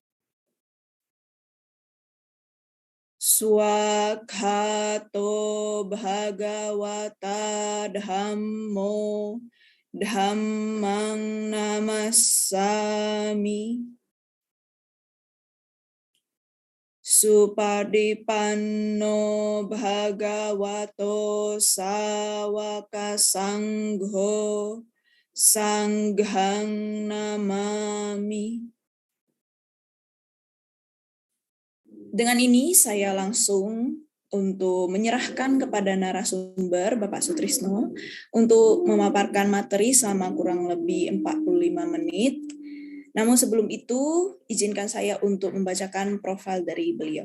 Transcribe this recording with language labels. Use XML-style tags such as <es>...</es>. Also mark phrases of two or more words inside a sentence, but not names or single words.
<pi>Swakhato Bhagawata Dhammo Dhammang Namassami Supadipanno Bhagavato Sawaka Sangho Sanghang Namami.</pi> <id>Dengan ini saya langsung untuk menyerahkan kepada narasumber Bapak Sutrisno untuk memaparkan materi selama kurang lebih 45 menit. Namun sebelum itu, izinkan saya untuk membacakan profil dari beliau.</id>